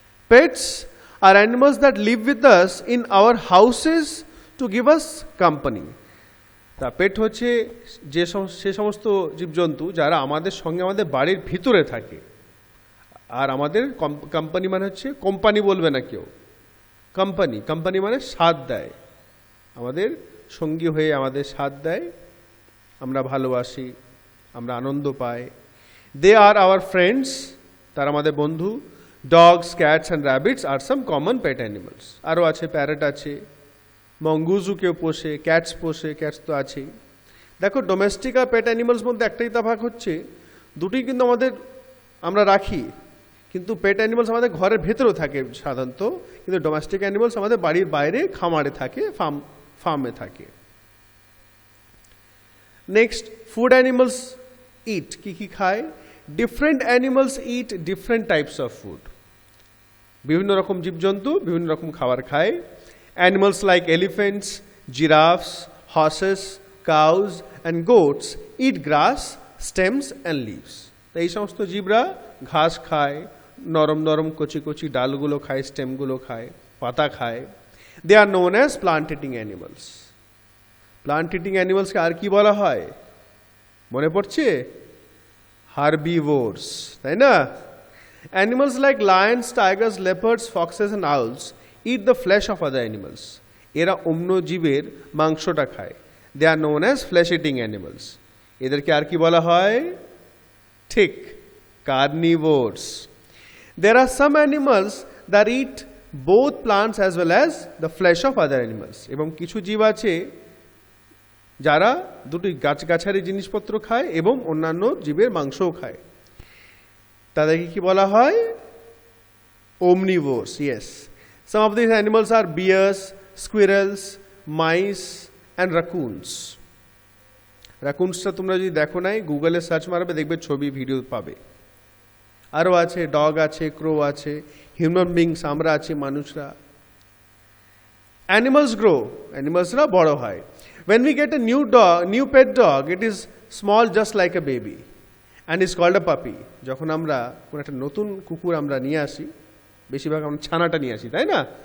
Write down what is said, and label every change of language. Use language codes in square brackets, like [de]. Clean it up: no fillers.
[en] Pets are animals that live with us in our houses to give us company. [bn] তা পেট হচ্ছে সে সমস্ত জীবজন্তু যারা আমাদের সঙ্গে আমাদের বাড়ির ভিতরে থাকে। আর আমাদের কোম্পানি মানে হচ্ছে, কোম্পানি বলবে না কেউ, কোম্পানি। কোম্পানি মানে সাথ দেয়, আমাদের সঙ্গী হয়ে আমাদের সাথ দেয়, আমরা ভালোবাসি, আমরা আনন্দ পাই। [en] they are our friends, [bn] তারা আমাদের বন্ধু। [en] Dogs, cats and rabbits are some common pet animals. [bn] আরও আছে, প্যারট আছে, মঙ্গুজু কেউ পোষে, ক্যাটস পোষে, ক্যাটস তো আছেই। দেখো, ডোমেস্টিক আর পেট অ্যানিমালস মধ্যে একটাই তফাৎ হচ্ছে, দুটোই কিন্তু আমরা রাখি, কিন্তু পেট অ্যানিমালস আমাদের ঘরের ভেতরেও থাকে সাধারণত, কিন্তু ডোমেস্টিক অ্যানিমালস আমাদের বাড়ির বাইরে খামারে থাকে, ফার্মে থাকে। [en] Next, food animals eat. [bn] কি খায়? [en] Different animals eat different types of food. [bn] বিভিন্ন রকম জীবজন্তু বিভিন্ন রকম খাবার খায়। [en] Animals like elephants, giraffes, horses, cows and goats eat grass, stems and leaves. [bn] এই সমস্ত জীবরা ঘাস খায়, নরম নরম কচি কচি ডালগুলো খায়, স্টেমগুলো খায়, পাতা খায়। [en] they are known as [bn] plant eating animals. Plant eating অ্যানিমালসকে আর কি বলা হয় মনে পড়ছে? হার্বিভোরস, তাই না? [en] Animals like lions, tigers, leopards, foxes and owls eat the flesh of other animals. [bn] এরা অন্য জীবের মাংসটা খায়। [en] They are known as flesh eating animals. [bn] এদেরকে আর কি বলা হয়? ঠিক, carnivores. [en] There are some animals that eat both plants as well as the flesh of other animals. [bn] এবং কিছু জীব আছে যারা দুটি গাছগাছালি জিনিসপত্র খায় এবং অন্যান্য জীবের মাংসও খায়। তাদেরকে কি বলা হয়? [en] omnivores. Yes, some of these animals are bears, squirrels, mice and raccoons. [bn] রাকুনসটা তোমরা যদি দেখো নাই, গুগলে সার্চ মারবে, দেখবে ছবি ভিডিও পাবে। আরও আছে, ডগ আছে, ক্রো আছে, হিউম্যান বিংস আমরা আছি, মানুষরা। [en] animals grow, [bn] অ্যানিমালসরা বড় হয়। [en] When we get a new pet dog, it is small just like a baby and is called a puppy. [bn] যখন আমরা কোনো একটা নতুন কুকুর আমরা নিয়ে আসি, বেশিরভাগ আমরা ছানাটা নিয়ে আসি, তাই না?